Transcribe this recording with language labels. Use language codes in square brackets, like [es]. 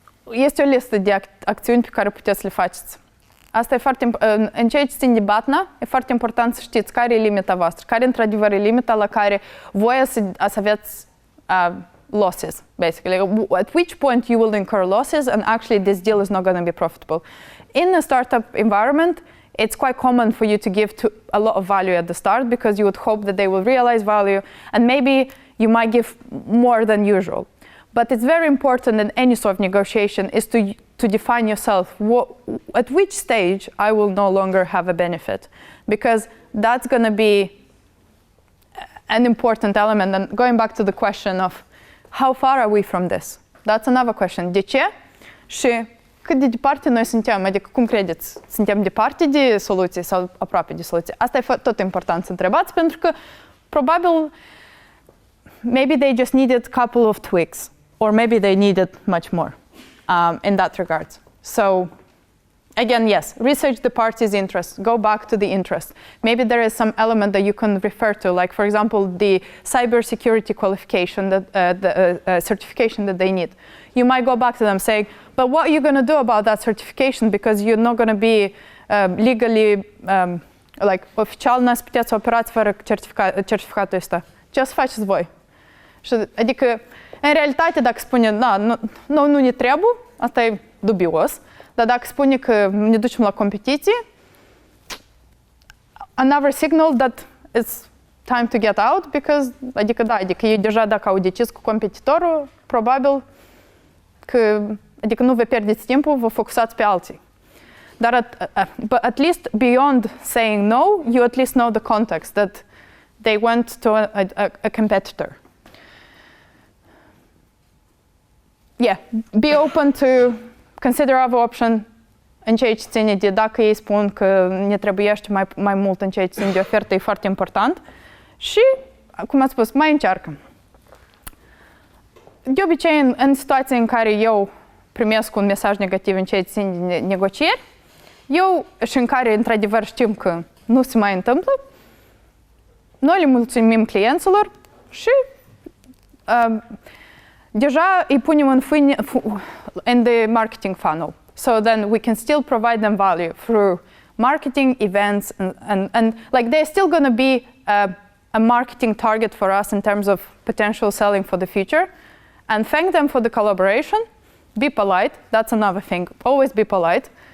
[ro] Este o listă de acțiuni pe care puteți să le faceți. Asta e foarte în ceea ce țin de BATNA, e foarte important să știți care e limita voastră, care într-adevăr e limita la care voi să aveți [en] losses, basically. At which point you will incur losses and actually this deal is not going to be profitable. In a startup environment, it's quite common for you to give a lot of value at the start because you would hope that they will realize value and maybe you might give more than usual. But it's very important in any sort of negotiation is to define yourself at which stage I will no longer have a benefit, because that's going to be an important element. And going back to the question of how far are we from this? That's another question. [ro] De ce? Și cât de departe noi suntem? Adică cum credeți? Suntem departe de soluții sau aproape de soluții? Asta e tot important să întrebați, pentru că probabil [en] maybe they just needed a couple of tweaks, or maybe they needed much more in that regard. So again, yes, research the party's interest, go back to the interest. Maybe there is some element that you can refer to, like for example, the cybersecurity qualification, the certification that they need. You might go back to them saying, but what are you going to do about that certification? Because you're not going to be legally, like, [ro] oficial n-ați puteți să operați fără certificatul ăsta. Ce o să faceți voi? Adică, în realitate, dacă spune, da, nu ne trebuie, asta e dubios, dar dacă spune că ne ducem la competiție, [en] another signal that it's time to get out, [ro] because, adică ei deja dacă au decis cu competitorul, probabil că, adică nu vă pierdeți timpul, vă focusați pe alții. [en] Dar but at least beyond saying no, you at least know the context, that they went to a competitor. Yeah, be open to consider other option [ro] în ceea ce ține de dacă ei spun că ne trebuiește mai mult în ceea ce ține de ofertă, e foarte important. Și, cum ați spus, mai încearcă. De obicei, în situații în care eu primesc un mesaj negativ în ceea ce ține de negocieri, și în care, într-adevăr, știm că nu se mai întâmplă, noi le mulțumim clienților și deja îi punem [en] in the marketing funnel. So then we can still provide them value through marketing events and like they're still going to be a marketing target for us in terms of potential selling for the future. And thank them for the collaboration. Be polite. That's another thing. Always be polite.